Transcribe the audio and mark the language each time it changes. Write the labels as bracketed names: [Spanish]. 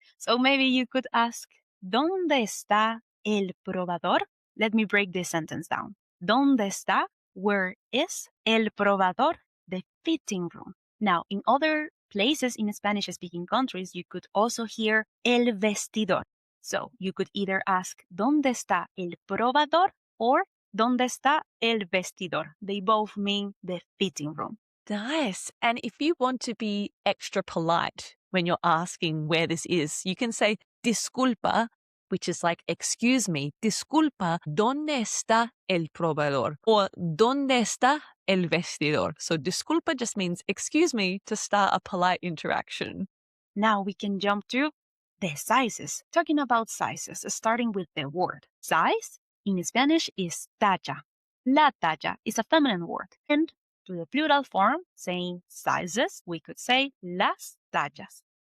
[English] So maybe you could ask, [Spanish] ¿Dónde está el probador? [English] Let me break this sentence down. [Spanish] ¿Dónde está? [English] Where is [Spanish] el probador? [English] The fitting room. Now, in other places in Spanish-speaking countries, you could also hear [Spanish] el vestidor. [English] So you could either ask, [Spanish] ¿Dónde está el probador? Or ¿Dónde está el vestidor? [English] They both mean the fitting room. Nice. And if you want to be extra polite when you're asking where this is, you can say disculpa, which is like, excuse me, [Spanish] disculpa, ¿dónde está el probador? Or ¿dónde está el vestidor? [English] So disculpa just means excuse me to start a polite interaction. Now we can jump to the sizes. Talking about sizes, starting with the word size, in Spanish is talla. [Spanish] La talla [English] is a feminine word. And to the plural form, saying sizes, we could say [Spanish] las tallas.